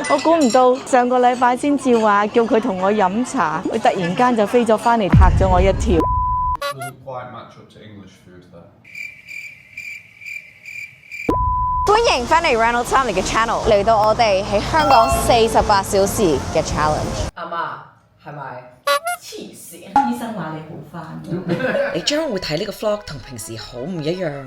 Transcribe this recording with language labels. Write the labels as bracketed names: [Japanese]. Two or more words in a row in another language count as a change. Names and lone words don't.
[Cantonese] 我估唔到上個禮拜先至話叫佢同我飲茶，佢突然間就飛咗翻嚟，嚇咗我一跳。 [English] Doesn't quite match up to English food there. [Cantonese] 歡迎翻嚟 Ronald Family 嘅 channel， 嚟到我哋喺香港48小時嘅 challenge。阿媽係咪？黐線！醫生話你好翻。你將會睇呢個 vlog 同平時好唔一樣。